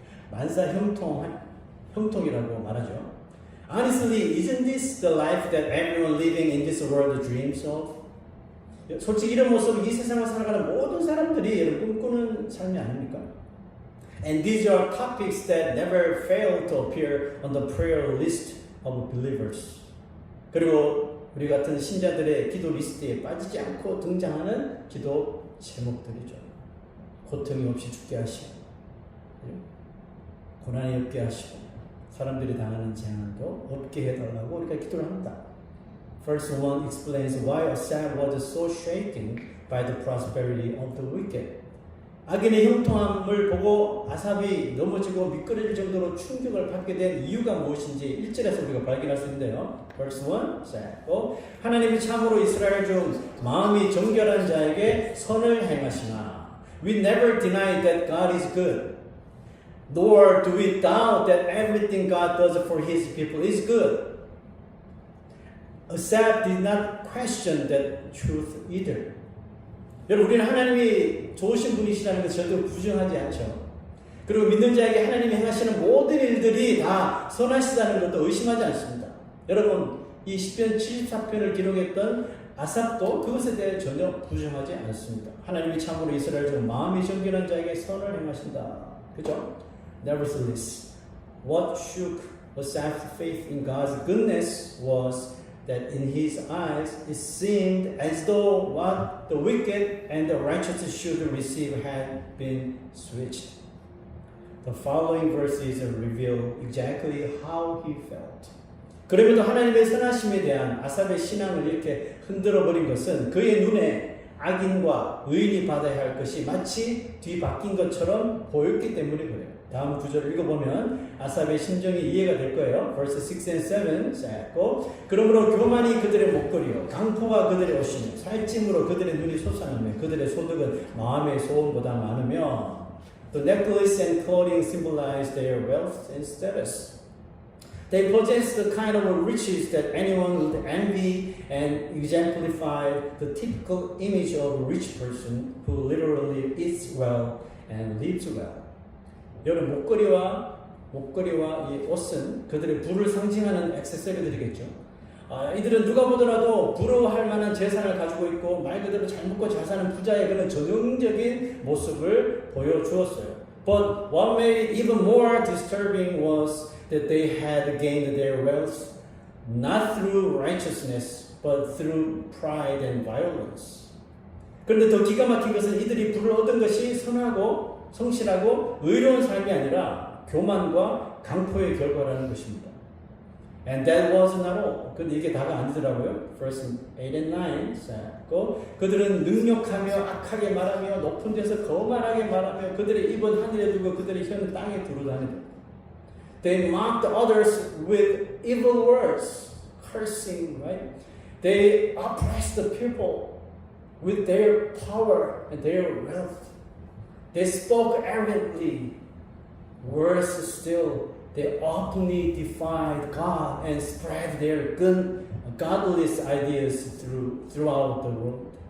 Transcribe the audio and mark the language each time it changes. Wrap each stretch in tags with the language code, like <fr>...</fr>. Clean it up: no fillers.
<ko>만사 형통이라고 말하죠.</ko> <en>Honestly, isn't this the life that everyone living in this world dreams of?</en> <ko>솔직히 이런 모습은 이 세상을 살아가는 모든 사람들이 꿈꾸는 삶이 아닙니까?</ko> <en>And these are topics that never fail to appear on the prayer list of believers.</en> <ko>그리고 우리 같은 신자들의 기도 리스트에 빠지지 않고 등장하는 기도 제목들이죠. 고통이 없이 죽게 하시고 고난이 없게 하시고 사람들이 당하는 재앙도 없게 해달라고 우리가 기도를 합니다.</ko> <en>Verse 1 explains why Asaph was so shaken by the prosperity of the wicked.</en> <ko>악인의 형통함을 보고 아삽이 넘어지고 미끄러질 정도로 충격을 받게 된 이유가 무엇인지 1절에서 우리가 발견할 수 있는데요.</ko> <en>Verse 1</en> <ko>시작하고 하나님이 참으로 이스라엘 중 마음이 정결한 자에게 선을 행하시나.</ko> <en>We never deny that God is good. Nor do we doubt that everything God does for His people is good. Asaph did not question that truth either.</en> <ko>여러분, 우리는 하나님이 좋으신 분이시라는 것을 절대 부정하지 않죠. 그리고 믿는 자에게 하나님이 행하시는 모든 일들이 다 선하시다는 것도 의심하지 않습니다. 여러분, 이 시편 74편을 기록했던 아삽도 그것에 대해 전혀 부정하지 않습니다. 하나님이 참으로 이스라엘 중 마음이 정결한 자에게 선을 행하신다. 그죠?</ko> <en>Nevertheless, what shook Asaph's faith in God's goodness was that in his eyes it seemed as though what the wicked and the righteous should receive had been switched. The following verses reveal exactly how he felt.</en> <ko>그러면도 하나님의 선하심에 대한 아삽의 신앙을 이렇게 흔들어버린 것은 그의 눈에 악인과 의인이 받아야 할 것이 마치 뒤바뀐 것처럼 보였기 때문에 그래요. 다음 구절을 읽어보면 아삽의 심정이 이해가 될 거예요.</ko> <en>Verse 6 and 7</en> <ko>쌓였고 그러므로 교만이 그들의 목걸이요 강포가 그들의 옷이며 살찜으로 그들의 눈이 솟아나며 그들의 소득은 마음의 소원보다 많으며</ko> <en>The necklace and clothing symbolize their wealth and status. They possess the kind of riches that anyone would envy and exemplify the typical image of a rich person who literally eats well and lives well.</en> <ko>여러분 목걸이와 이 옷은 그들의 부를 상징하는 액세서리들이겠죠. 이들은 누가 보더라도 부러워할 만한 재산을 가지고 있고 말 그대로 잘 먹고 잘 사는 부자의 그런 전형적인 모습을 보여주었어요.</ko> <en>But what made it even more disturbing was that they had gained their wealth not through righteousness but through pride and violence.</en> <ko>그런데 더 기가 막힌 것은 이들이 부를 얻은 것이 선하고 성실하고 의로운 삶이 아니라 교만과 강포의 결과라는 것입니다.</ko> <en>And that was not all.</en> <ko>근데 이게 다가 아니더라고요.</ko> <en>Verse 8 and 9.</en> <ko>그들은 능욕하며 악하게 말하며 높은 데서 거만하게 말하며 그들의 입은 하늘에 두고 그들의 혀는 땅에 두루다니고</ko> <en>They mocked others with evil words, cursing, right? They oppressed the people with their power and their wealth. They spoke arrogantly. Worse still, they openly defied God and spread their godless ideas throughout the world.</en>